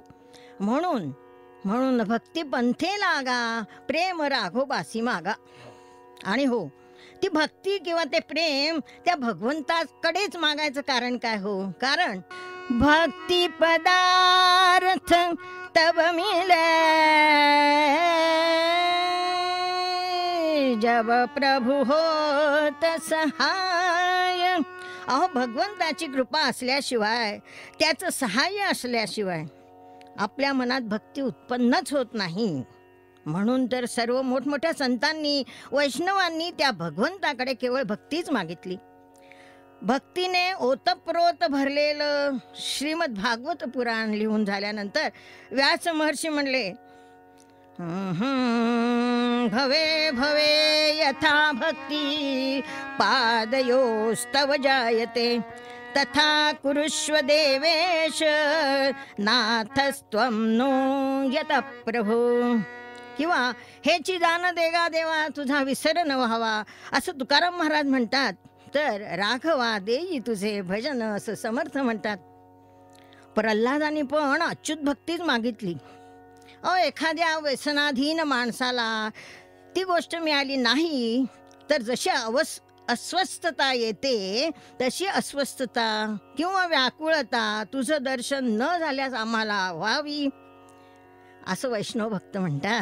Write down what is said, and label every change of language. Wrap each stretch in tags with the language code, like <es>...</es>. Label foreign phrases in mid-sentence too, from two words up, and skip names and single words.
<mr>म्हणून भक्ती पंथे लागा, प्रेम राघोबासी मागा. आणि हो, ती भक्ती किंवा ते प्रेम त्या भगवंताकडेच मागायचं कारण काय हो?</mr> <hi>कारण भक्ती पदार्थ तब मिले जब प्रभु होत सहाय.</hi> <mr>अहो भगवंताची कृपा असल्याशिवाय, त्याचं सहाय्य असल्याशिवाय आपल्या मनात भक्ती उत्पन्नच होत नाही. म्हणून तर सर्व मोठमोठ्या संतांनी, वैष्णवांनी त्या भगवंताकडे केवळ भक्तीच मागितली. भक्तीने ओतप्रोत भरलेलं श्रीमद भागवत पुराण लिहून झाल्यानंतर व्यास महर्षी म्हणले,</mr> <sa>भवे भवे यथा भक्ती पादयोस्तव जायते तथा कुरुष्व देवेश नाथस्त्वं नो यत प्रभो.</sa> <mr>किंवा हेची दान देगा देवा तुझा विसर न व्हावा असं तुकाराम महाराज म्हणतात. तर राघवा देई तुझे भजन असं समर्थ म्हणतात. प्रल्हादानी पण अच्युत भक्तीच मागितली. एखाद्या व्यसनाधीन माणसाला ती गोष्ट मिळाली नाही तर जशी अस्वस्थता येते तशी अस्वस्थता किंवा व्याकुळता तुझं दर्शन न झाल्यास आम्हाला व्हावी असं वैष्णव भक्त म्हणतात.</mr>